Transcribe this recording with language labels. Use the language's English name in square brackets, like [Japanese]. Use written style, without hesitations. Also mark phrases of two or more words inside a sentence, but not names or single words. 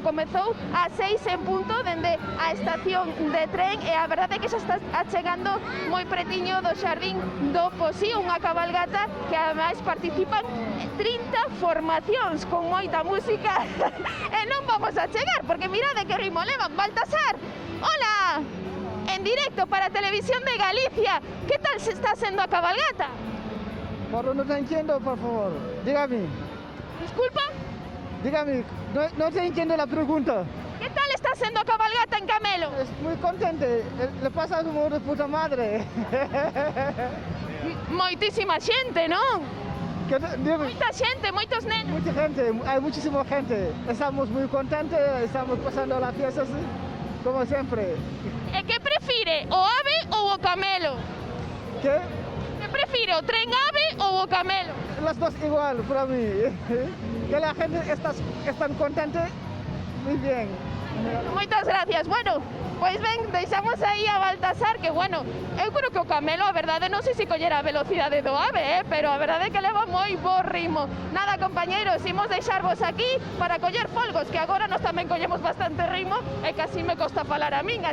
[Galician] Comezou a 6 en punto dende a estación de tren e a verdade é que xa está achegando moi pretiño do Xardín do Posí, unha cabalgata que ademais participan 30 formacións con moita música e non vamos a chegar porque mirade que ritmo levan. Baltasar, hola, en directo para Televisión de Galicia, que tal se está sendo a cabalgata? [Spanish] Pero no te entiendo, por favor, dígame. Disculpa? Dígame, no te entiendo la pregunta. [Galician] Que tal está sendo a cabalgata en Camelo? [Spanish] Es muy contente, le pasa como de puta madre. [Galician] Moitísima xente, non? Moita xente, moitos nenos. [Spanish] Mucha gente, hay muchísima gente. Estamos muy contentos, estamos pasando la fiesta así, como siempre. [Galician] E que prefire, o ave ou o camelo? [Spanish] ¿Qué? [Galician] Que prefire, o tren ave ou o camelo? [Spanish] Las dos igual, para mí. Que la gente está contenta, muy bien. [Galician] Moitas gracias. Bueno, pois ben, deixamos aí a Baltasar, que bueno, eu creo que o camelo, a verdade, non sei se collera a velocidade do ave, pero a verdade é que leva moi bo ritmo. Nada, compañeiros, imos deixarvos aquí para coller folgos, que agora nos tamén collemos bastante ritmo e casi me costa falar a min.